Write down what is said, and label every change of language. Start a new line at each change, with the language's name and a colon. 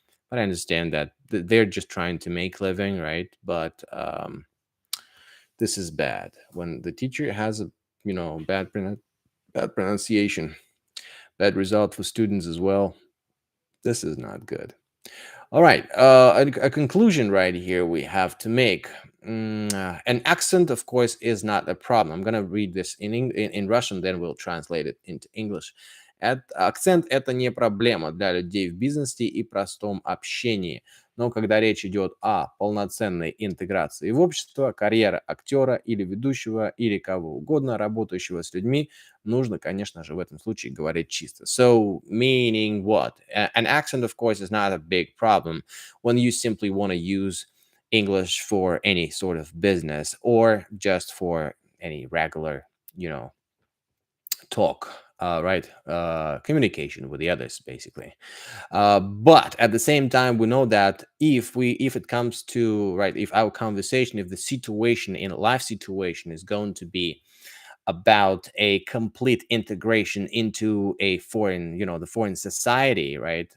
English: But I understand that they're just trying to make living, right? But this is bad when the teacher has a, bad pronunciation, bad result for students as well. This is not good. All right, a conclusion right here we have to make. An accent, of course, is not a problem. I'm going to read this in Russian, then we'll translate it into English.
Russian: Акцент — это не проблема для людей в бизнесе и простом общении. Но когда речь идет о полноценной интеграции в общество, карьера актера или ведущего, или кого угодно, работающего с людьми, нужно, конечно же, в этом случае говорить чисто.
English: So, meaning what? An accent, of course, is not a big problem when you simply want to use English for any sort of business, or just for any regular, talk, right? Communication with the others, basically. But at the same time, we know that if it comes to, right, if our conversation, if the situation in a life situation is going to be about a complete integration into a foreign, the foreign society, right?